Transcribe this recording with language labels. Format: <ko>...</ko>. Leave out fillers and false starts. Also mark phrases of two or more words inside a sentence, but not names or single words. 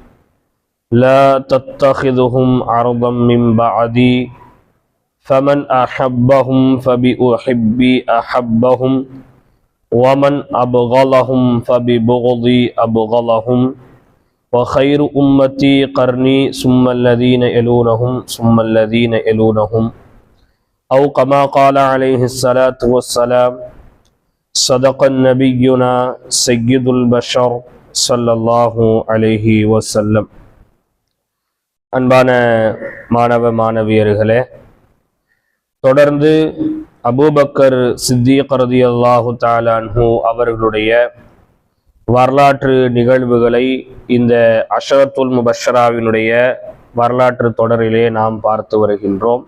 <ar>لا تتخذهم عرضا من بعدي، فمن أحبهم فبأحبي أحبهم، ومن أبغضهم فببغضي أبغضهم، وخير أمتي قرني ثم الذين يلونهم ثم الذين يلونهم، أو كما قال عليه الصلاة والسلام. صدق النبينا سيد البشر صلى الله عليه وسلم.</ar> <ta>அன்பான மாணவ மாணவியர்களே, தொடர்ந்து அபூபக்கர் சித்திக்</ta> <ar>رضي الله تعالى عنه</ar> <ta>அவர்களுடைய வரலாற்று நிகழ்வுகளை இந்த அஷரத்துல் முபஷ்ஷராவினுடைய வரலாற்று தொடரிலே நாம் பார்த்து வருகின்றோம்.</ta>